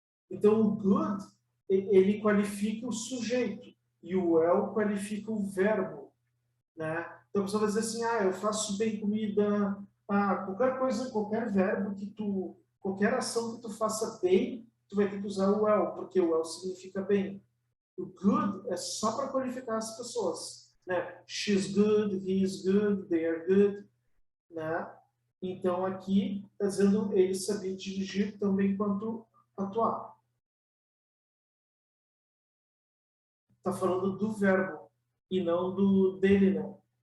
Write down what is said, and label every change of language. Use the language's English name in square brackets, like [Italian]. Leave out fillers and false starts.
[Portuguese] Então o good ele qualifica o sujeito e o well qualifica o verbo, né? Então a pessoa vai dizer assim, ah, eu faço bem comida, qualquer coisa, qualquer verbo que tu, qualquer ação que tu faça bem, tu vai ter que usar o well, porque o well significa bem. O good é só para qualificar as pessoas, né? [English] She's good, he is good, they are good, né? [Portuguese] Então aqui está dizendo ele sabia dirigir também quanto atuar. Está falando do verbo e não do dele, não.